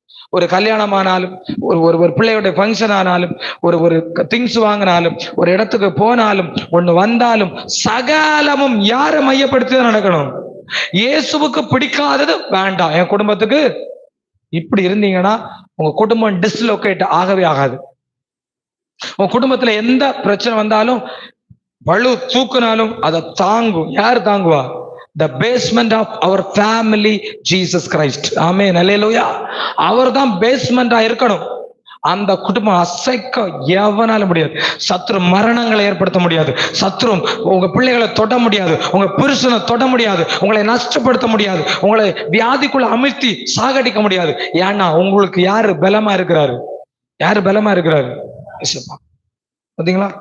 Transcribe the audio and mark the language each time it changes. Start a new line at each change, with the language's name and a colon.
Tamil: ஒரு கல்யாணம் ஆனாலும், ஒரு பிள்ளையோட ஃபங்க்ஷன் ஆனாலும், ஒரு திங்ஸ் வாங்கினாலும், ஒரு இடத்துக்கு போனாலும், ஒண்ணு வந்தாலும், சகலமும் யாரை மையப்படுத்தி தான் நடக்கணும்? இயேசுவுக்கு பிடிக்காதது வேண்டாம் என் குடும்பத்துக்கு. இப்படி இருந்தீங்கன்னா உங்க குடும்பம் டிஸ்லோகேட் ஆகவே ஆகாது. உங்க குடும்பத்துல எந்த பிரச்சனை வந்தாலும், பழு தூக்குனாலும் அதை தாங்கும். யார் தாங்குவா?
English: The basement of our family, Jesus Christ.
Tamil: ஆமென். அல்லேலூயா. அவர் தான் பேஸ்மெண்டா இருக்கணும். அந்த குடும்பம் அசைக்க எவனால முடியாது. சத்ரு மரணங்களை ஏற்படுத்த முடியாது. சத்ரு உங்க பிள்ளைகளை தொட முடியாது, உங்க புருஷனை தொட முடியாது, உங்களை நஷ்டப்படுத்த முடியாது, உங்களை வியாதிக்குள்ள அமிழ்த்தி சாகடிக்க முடியாது. ஏன்னா உங்களுக்கு யாரு பலமா இருக்கிறாரு? யாரு பலமா இருக்கிறாரு? பாத்தீங்களா?